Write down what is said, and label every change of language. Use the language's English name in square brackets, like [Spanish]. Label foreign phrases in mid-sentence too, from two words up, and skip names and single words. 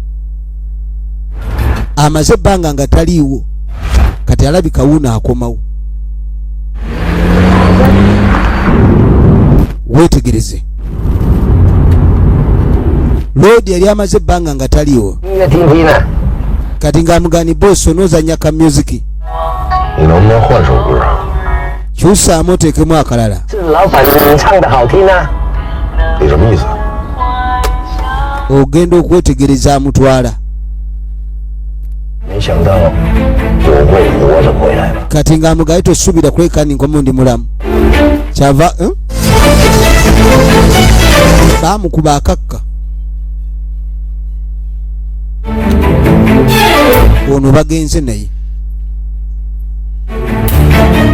[Ganda] Amaze ebbanga nga taliiwo, kati alabika wuuno akomawo. Weetegereze. Loodi yali amaze ebbanga nga taliiwo. [Chinese] 音乐听听呢？ [Ganda] Kati ng'amugani boss onoozannya ka music. [Chinese] 你能不能换首歌？ [Ganda] Kyusaamu oteekemu akalala. [Chinese] 是老板你唱的好听啊。你什么意思？ [Ganda] Ogenda okwetegereza amutwala. [Chinese] 没想到我会活着回来了。 [Ganda] Kati ng'amugaye tosuubira kuleka ndi nkomo ndi mulamu. Kyava baamukuba akakka. Ono bagenze naye.